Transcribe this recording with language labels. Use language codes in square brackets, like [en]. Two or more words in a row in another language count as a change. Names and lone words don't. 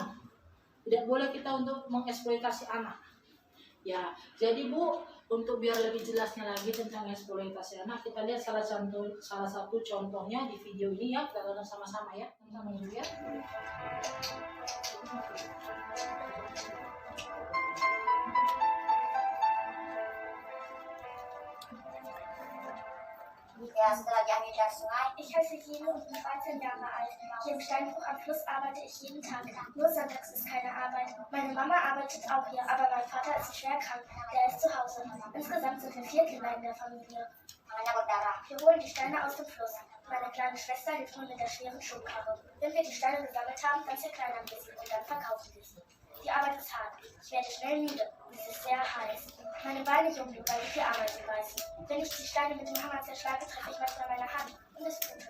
[id] Tidak boleh kita untuk mengeksploitasi anak. Ya, jadi Bu, untuk biar lebih jelasnya lagi tentang eksploitasi anak, kita lihat salah satu contohnya di video ini ya, kita tonton sama-sama ya. Sama dulu ya. Ja, setelah diambil dari sungai, [de] Ich heiße Jene und bin 13 Jahre alt. Hier im Steinbruch am Fluss arbeite ich jeden Tag. Nur sonntags ist keine Arbeit. Meine Mama arbeitet auch hier, aber mein Vater ist schwer krank. Der ist zu Hause. Insgesamt sind wir 4 Kinder in der Familie. [id] tangannya berdarah. [de] Wir holen die Steine aus dem Fluss. Meine kleine Schwester hilft mir mit der schweren Schubkarre. Wenn wir die Steine gesammelt haben, dann zerkleinern wir sie und dann verkaufen wir sie. Die Arbeit ist hart. Ich werde schnell müde. Es ist sehr heiß. Meine Beine jucken, weil ich die Arbeit reißen. Wenn ich die Steine mit dem Hammer zerschlage, treffe ich manchmal meine Hand und es blutet.